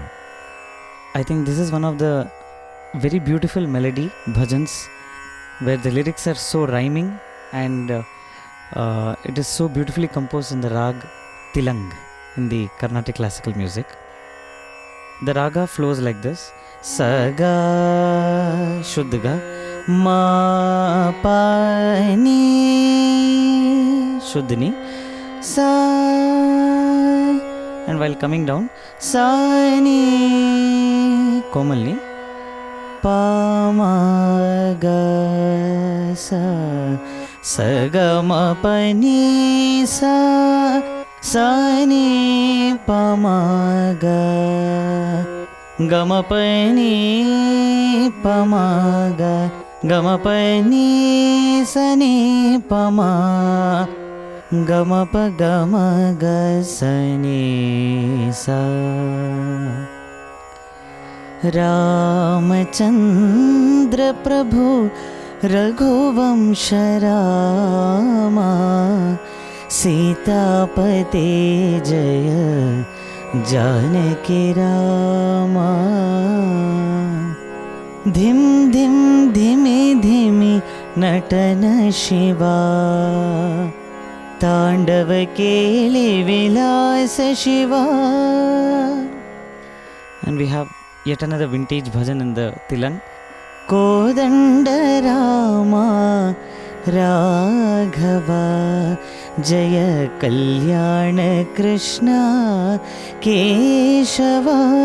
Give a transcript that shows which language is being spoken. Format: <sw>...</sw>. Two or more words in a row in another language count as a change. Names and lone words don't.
<en>I think this is one of the very beautiful melody bhajans where the lyrics are so rhyming and it is so beautifully composed in the rag Tilang in the Carnatic classical music. The raga flows like this: Saga Shuddha Ma Pa Ni Shuddhini Sa, and while coming down Sa Ni Komalni Pa Ma Ga Sa, Sa Ga Ma Pa Ni Sa, Sa Ni Pa Ma Ga, Ga Ma Pa Ni Pa Ma Ga, Ga Ma Pa Ni Sa Ni Pa Ma, Ga Ma Pa Ga Ma Ga Sa Ni Sa.</en> <hi>रामचंद्र प्रभु रघुवंश रामा, सीतापते जय जानकी रामा।</hi> <sa>धिम धिम धिमि धिमि नटन शिवा, तांडव केलि विलास शिवा.</sa> <en>And we have yet another vintage bhajan in the Tilang.</en> <sa>कोदण्ड राम राघव जय कल्याण कृष्ण केशव.</sa>